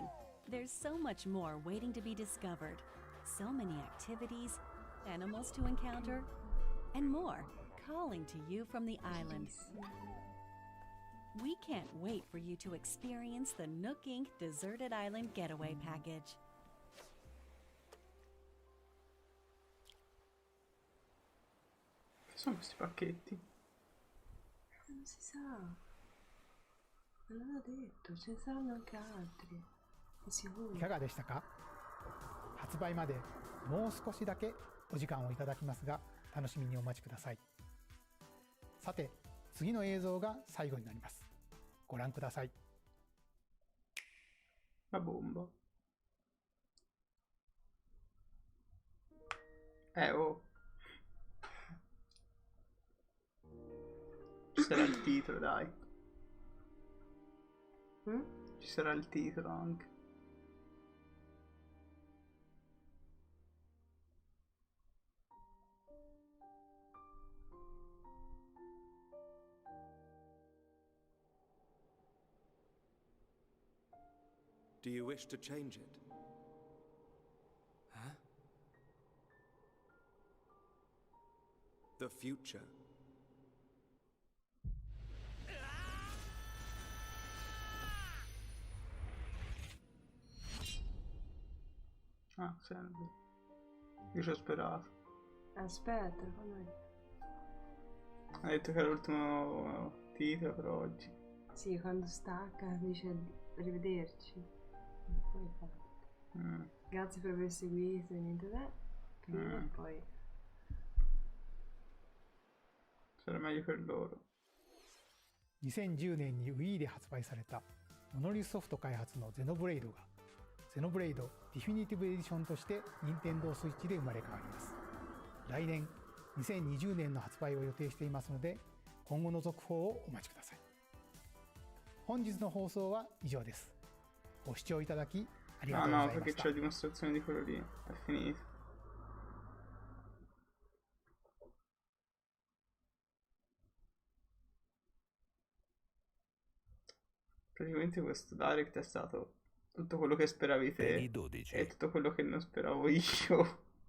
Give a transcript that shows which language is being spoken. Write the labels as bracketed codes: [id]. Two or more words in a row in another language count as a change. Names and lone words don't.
[en] There's so much more waiting to be discovered. So many activities, animals to encounter, and more calling to you from the island. We can't wait for you to experience the Nook Inc. Deserted Island Getaway Package. [it] Che sono questi pacchetti? Non si sa. Non l'hanno detto, ce ne saranno anche altri. Di sicuro. [ja] いかがでしたか？発売までもう少しだけお時間をいただきますが、楽しみにお待ちください。さて、次の映像が最後になります。ご覧ください。 [it] La bomba. Oh. Ci sarà il titolo, dai. Ci sarà il titolo anche. [en] Do you wish to change it? Huh? The future. [it] Ah, sempre. Io ci ho sperato. Aspetta, quando... Ha detto che era l'ultimo titolo per oggi. Sì, quando stacca dice arrivederci. Poi fa. Grazie per aver seguito e niente da. Poi. Sarà meglio per loro. [ja] 2010年に Wii で発売されたモノリスソフト開発のゼノブレイドがゼノブレイドディフィニティブエディションとして任天堂スイッチで生まれ変わります。来年2020年の発売を予定していますので、今後の続報をお待ちください。本日の放送は以上です。ご視聴いただきありがとうございました。 [it] Ah no, perché c'è la dimostrazione di quello lì. È finito. Praticamente questo direct è stato tutto quello che speravi te e tutto quello che non speravo io.